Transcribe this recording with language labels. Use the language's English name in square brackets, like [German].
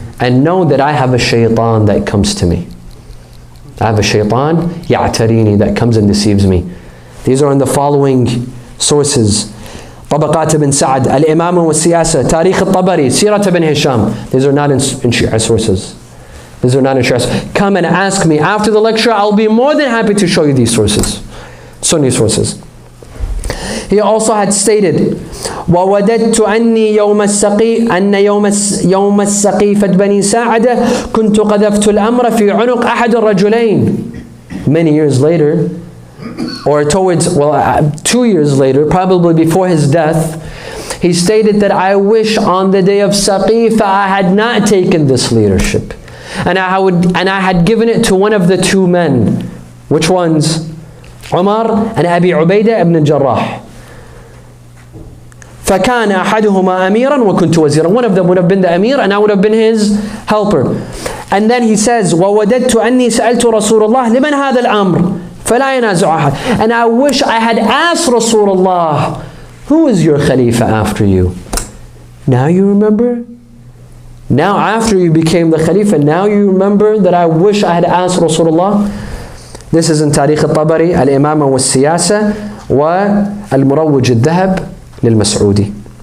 [English] And know that I have a shaitan that comes to me. I have a shaitan, يَعْتَرِينِي, that comes and deceives me. These are in the following sources. طبقات ibn Sa'd, Al-Imam wa Siyasa, Tarikh al-Tabari, Sirat ibn Hisham. These are not in Shia sources. These are not in Shia sources. Come and ask me after the lecture. I'll be more than happy to show you these sources. Sunni sources. He also had stated, [Arabic] وَوَدَدْتُ أَنِّي يَوْمَ السَّقِيفَةِ بَنِي سَاعَدَةَ كُنْتُ قَذَفْتُ الْأَمْرَ فِي عُنُقْ أَحَدِ الرَّجُلَيْنِ. [English] Many years later, or towards, 2 years later, probably before his death, he stated that I wish on the day of Saqifa I had not taken this leadership. And I had given it to one of the two men. Which ones? Umar and Abi Ubaidah ibn Jarrah. [Arabic] فَكَانَ أَحَدُهُمَا أَمِيرًا وَكُنْتُ وَزِيرًا. [English] One of them would have been the Amir and I would have been his helper. And then he says, [Arabic] وَوَدَدْتُ أَنِّي سَأَلْتُ رَسُولَ اللَّهِ لِمَنْ هَذَا الْأَمْرِ فَلَا يَنَازُعُ أَحَدٌ. [English] And I wish I had asked Rasulullah, who is your Khalifa after you? Now you remember? Now after you became the Khalifa, now you remember that I wish I had asked Rasulullah? This is in Tarikh al-Tabari, Al-Imama wa Siyasa, wa Al-Murawwij al-Dhahab lil-Mas'udi.